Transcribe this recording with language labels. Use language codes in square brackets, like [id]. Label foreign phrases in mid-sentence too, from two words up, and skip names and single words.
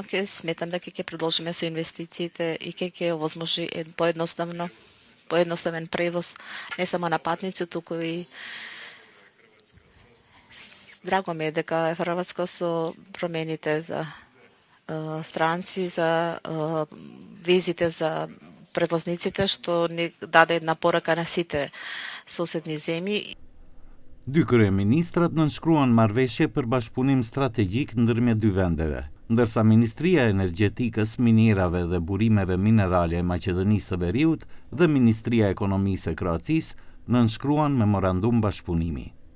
[mk] Ќе сметам дека ќе продолжиме со инвестициите и ќе овозможи поедноставен превоз не само на патници, туку и драго ми е дека Хрватска со промените за странци, за визите за превозниците, што ни даде една порака на сите соседни земји. [sq] Dy kryeministrat nënshkruan marrëveshje për bashkëpunim strategjik ndërmjet dy vendeve, ndërsa Ministria e Energjetikës, Minierave dhe Burimeve Minerale e Maqedonisë së Veriut dhe Ministria e Ekonomisë e Kroacisë nënshkruan memorandum bashkëpunimi.